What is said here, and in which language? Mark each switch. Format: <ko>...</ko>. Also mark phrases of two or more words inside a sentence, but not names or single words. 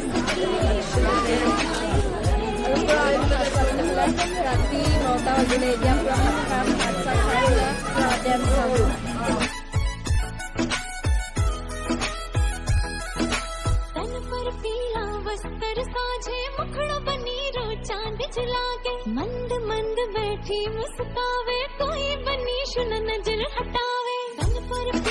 <as>ৰাতি 9টা বাজিলে এতিয়া পুৰা ভাত খাম ভাত চাত খাই পুৰা ডেন্স চাওঁ</as> <hi>मंद मंद बैठी मुस्कावे कोई बनी शुन नजर हटावे तन पर</hi>